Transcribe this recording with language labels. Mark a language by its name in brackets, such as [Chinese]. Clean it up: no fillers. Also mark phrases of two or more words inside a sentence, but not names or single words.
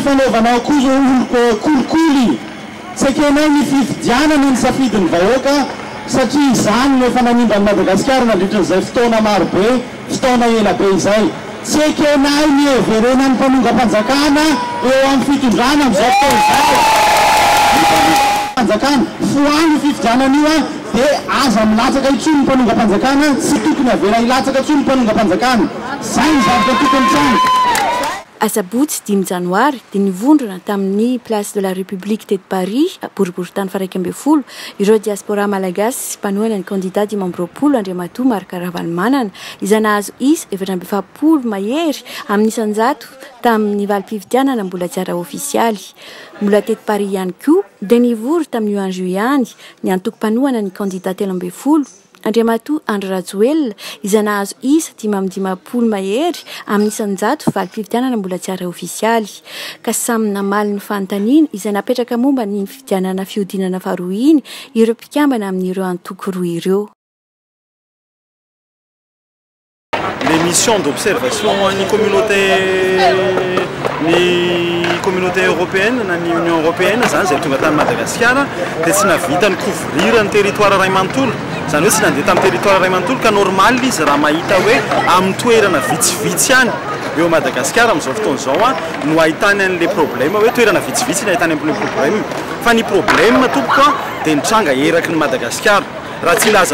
[Malagasy] fanaovana akozo kolikoly tsy ekenay ny fifidianana ny safidin'ny vahoaka satria izany no efa nanimba ny Madagasikara nandritran'izay fotoana marobe fotoana elabe izay tsy ekenay ny everena ny mpanonga-panjakana eo amin'ny fitondrana amin'izao fotoana izao panjakana foany fifidianana io dia aza milatsaka intsony ny mpanonga-panjakana tsy tokony avela ilatsaka intsony ny mpanonga-panjakana zay ny zavatra tokony trano Asabotsy 10 janoary dia nivondrona tamin'ny place de la République de Paris boriboritany faraika amby folo ireo diaspora malagasy sy mpanohana ny candidat 5 Andriamatoa Marc Ravalomanana izay nahazo isa 750 mahery amin'ny isanjato tamin'ny valim-pifidianana mbola tsy ara-ofisialy. Mbola teto Paris ihany koa dia nivory tamin'ny 1 juillet any ny antoko-panohana ny candidat 10 Andriamatoa Andry Rajoelina izay nahazo isa 550 mahery amin'ny isanjato valim-pifidianana mbola tsy ara-ofisialy ka samy namaly ny fanontaniana izay napetraka momba ny fifidianana fiodinana faharoa iny ireo mpikambana amin'ireo antoko roa ireo. [French] Les missions d'observation [Malagasy] ni [French] communauté européenne [Malagasy] na ny Union européenne zany zay tonga tany Madagasikara dia tsy navita ny couvrir ny territoire Ray Manontolo zany hoe tsy nandeha tamin'ny territoire Ray Manontolo ka normal izy raha mahita hoe amin'ny toerana vitsivitsy any eo Madagasikara amin'izao fotoana izao no ahitany an'ilay problème hoe toerana vitsivitsy no ahitany an'ilay problème fa ny problème tompoka dia nitranga eraky ny Madagasikara raha tsy laza